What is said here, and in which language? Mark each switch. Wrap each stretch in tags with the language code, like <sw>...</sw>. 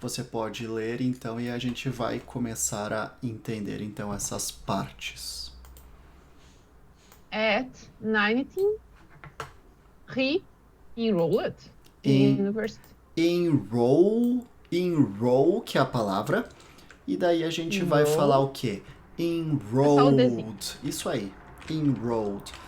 <pt>pode ler então e a gente vai começar a entender então essas partes.</pt> <en>At 19, he enrolled in university.</en> <pt>Enroll, que é a palavra, e daí a gente vai falar o quê? É só o desenho. Enrolled, isso aí, enrolled.</pt>